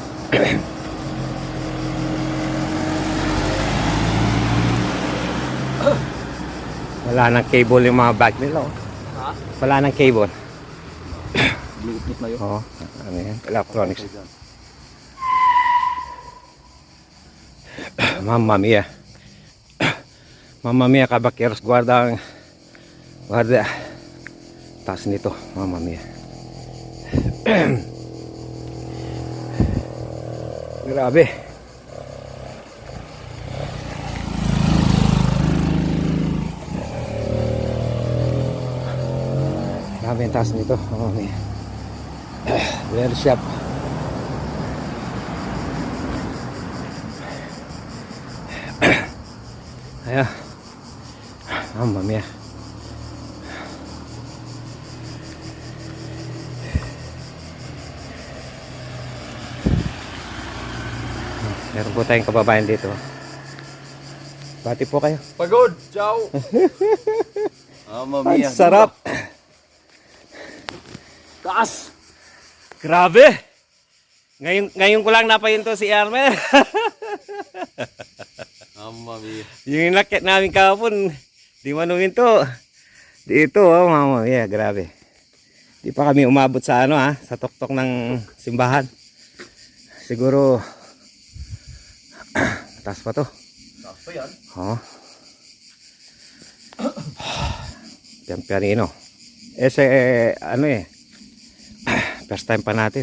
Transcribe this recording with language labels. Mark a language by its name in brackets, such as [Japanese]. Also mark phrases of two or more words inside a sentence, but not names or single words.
[Filipino] Wala nang cable yung mga bike nila. Oh. Ha? Wala nang cable. Bluetooth na yun. Oo. Ano yan? Electronics. [Italian] Mamma mia. Mamma mia, kabakeros. Guarda. [Filipino] Taas nito. [Italian] Mamma mia. [Filipino] Grabe. Grabe yung taas nito. [Italian] Mamma mia. [English] Very sharp. [Filipino] Ayan. [Italian] Mamma mia. [Filipino] Meron po tayong kababayan dito. Bati po kayo. Pagod! Ciao! Ang sarap! Taas! Grabe! Ngayon ko lang napahinto si Armel. [Italian] Mamma mia. [Filipino] Yung nakit namin kahapon, di manuhin to. Dito, [Italian] oh, mamma mia, [Filipino] grabe. Di pa kami umabot sa ano sa tuktok ng simbahan. Siguro taas pa to. Taas pa yan? Oo. Pianino. Ano [English] first time [Filipino] pa natin.